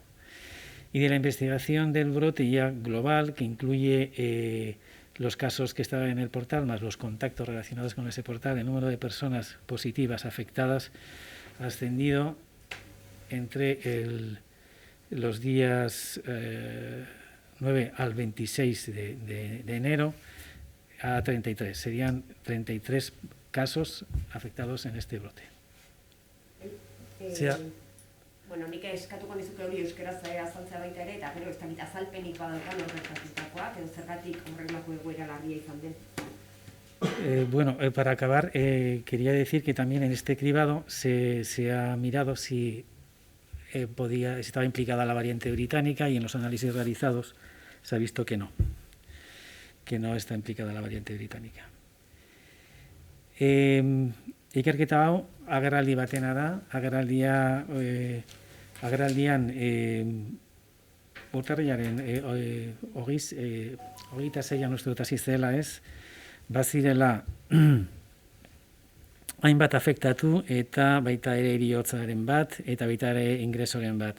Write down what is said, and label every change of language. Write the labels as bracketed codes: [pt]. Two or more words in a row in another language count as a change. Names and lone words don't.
[es] Y de la investigación del brote ya global, que incluye los casos que estaban en el portal, más los contactos relacionados con ese portal, el número de personas positivas afectadas ha ascendido entre los días 9 al 26 de enero a 33. Serían 33 casos afectados en este brote. [eu] Bueno, nik eskatuko nizuke hori euskeraz azaltzea baita ere, eta gero ez dakit azalpenik badaukan horretazitakoak, edo zergatik horrelako egoera larria izan den. [es] Bueno, para acabar, quería decir que también en este cribado se ha mirado si estaba implicada la variante británica, y en los análisis realizados se ha visto que no está implicada la variante británica. [eu] Ikerketa hau agerraldi batena da, agerraldian urtarrilaren 26an uste dut hasi zela ez, bazirela hainbat afektatu eta baita ere heriotzaren bat eta baita ere ingresoren bat.